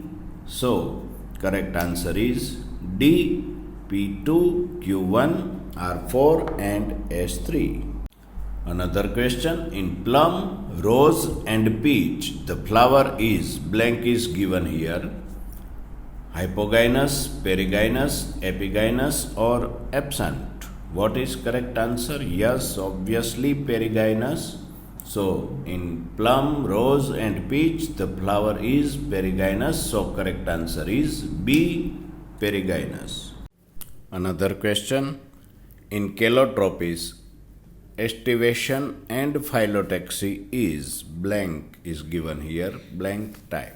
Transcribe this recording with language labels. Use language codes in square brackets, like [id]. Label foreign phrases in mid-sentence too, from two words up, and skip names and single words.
[en] So correct answer is D, P2, Q1, R4 and S3. Another question, in plum, rose and peach, the flower is blank is given here. Hypogynous, perigynous, epigynous or absent. What is correct answer? Yes, obviously perigynous. So in plum, rose and peach, the flower is perigynous. So correct answer is B, perigynous. Another question, in calotropis, estivation and phyllotaxy is blank is given here, blank type.